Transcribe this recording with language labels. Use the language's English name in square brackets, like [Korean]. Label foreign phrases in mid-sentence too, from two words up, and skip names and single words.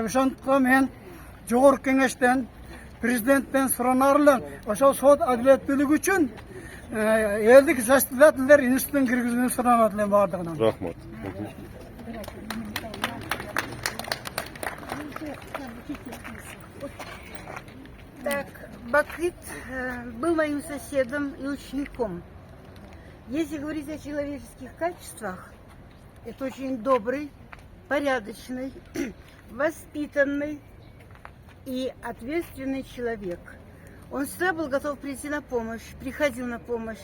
[Kyrgyz] Ошондуктан мен жогорку кеңештен, президенттен суранар элем, ошол сот адилеттүүлүгү үчүн элдик заседательдер институтун киргизүүнү суранат элем баардыгынан. Рахмат. [Russian] Так, Бакыт был моим соседом и учеником. Если говорить о человеческих качествах, это очень добрый, порядочный, воспитанный и ответственный человек. Он всегда был готов прийти на помощь, приходил на помощь.